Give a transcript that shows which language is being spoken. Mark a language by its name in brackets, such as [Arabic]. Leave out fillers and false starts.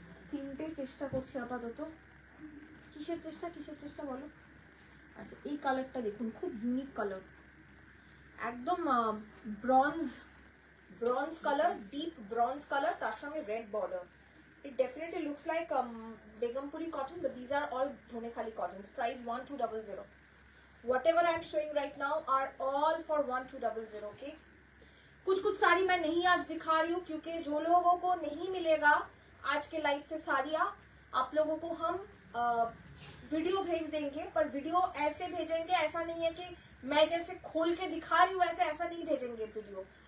[Bangla] তিনটে চেষ্টা করছি আপাতত। কিসের চেষ্টা, কিসের চেষ্টা বলো? আচ্ছা এই কালারটা দেখুন, খুব ইউনিক কালার, একদম bronze, bronze colour, deep bronze colour, তার সঙ্গে red border. [English] It definitely looks like Begumpuri cotton, but these are all Dhonekhali cottons. Price 1200. Whatever I am showing right now are all for 1200. Okay. [Hindi] कुछ साड़ी मैं नहीं आज दिखा रही हूँ, क्योंकि जो लोगों को नहीं मिलेगा आज के लाइव से साड़ियाँ, आप लोगों को हम वीडियो भेज देंगे, पर वीडियो ऐसे भेजेंगे, ऐसा नहीं है कि मैं जैसे खोल के दिखा रही हूँ ऐसे, ऐसा नहीं भेजेंगे वीडियो।